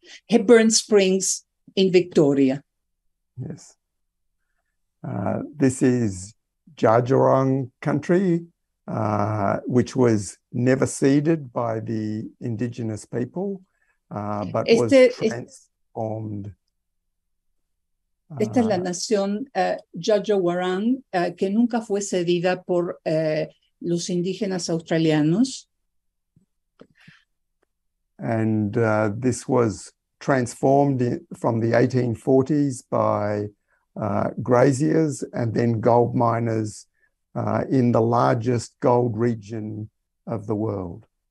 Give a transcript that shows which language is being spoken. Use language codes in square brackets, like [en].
[en] Hepburn Springs in Victoria. Yes. This is Dja country, which was never ceded by the indigenous people, but was transformed. [es] Esta es la nación Dja que nunca fue cedida por los indígenas australianos. [en] And this was transformed from the 1840s by graziers and then gold miners in the largest gold region of the world.